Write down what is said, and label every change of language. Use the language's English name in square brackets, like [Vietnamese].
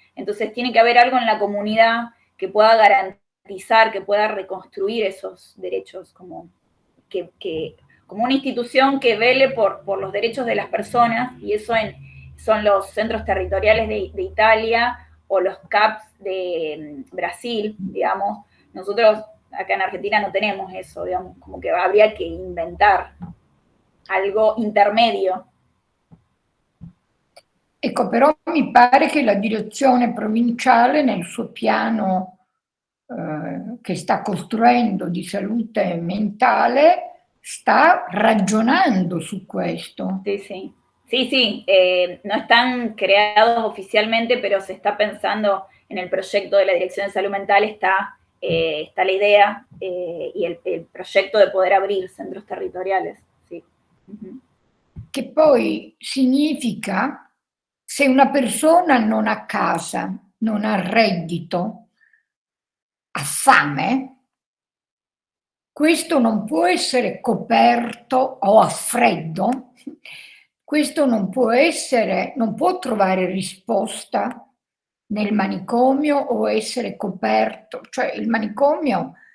[Spanish] Entonces tiene que haber algo en la comunidad que pueda garantizar, que pueda reconstruir esos derechos, como una institución que vele por los derechos de las personas, y eso son los centros territoriales de Italia o los CAPS de Brasil, digamos. Nosotros acá en Argentina no tenemos eso, digamos, como que habría que inventar algo intermedio. [Italian] Ecco, però mi pare che la direzione provinciale nel suo piano che sta costruendo di salute mentale sta ragionando su questo. [Spanish] Sí, no están creados oficialmente, pero se está pensando en el proyecto de la Dirección de Salud Mental, está está la idea y el proyecto de poder abrir centros territoriales. [Italian] Sì. Che poi significa, se una persona non ha casa, non ha reddito, ha fame, questo non può essere coperto, o ha freddo, questo non può trovare risposta nel manicomio o essere coperto, cioè il manicomio